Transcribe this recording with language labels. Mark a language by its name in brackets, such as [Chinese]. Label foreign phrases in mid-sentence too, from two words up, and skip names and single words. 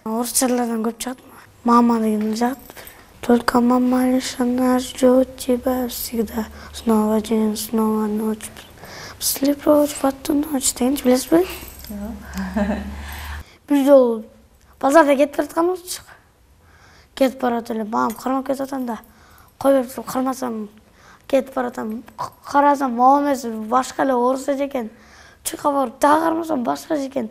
[Kyrgyz] Орусчалардан көп жагат. Мама деген жагат. [Russian] Только мама лишь она ждет тебя всегда. Снова день, снова ночь. Пошли прочь в эту ночь. [Kyrgyz] Дегенди билесизби? Бир жолу базарда кетип баратканбыз. Кетип барат эле мамам кармап кетип атам кой берип туруп кармасам кетип баратам. Карасам мамам эмес башка эле орус экен. Чурка барып дагы кармасам башка экен.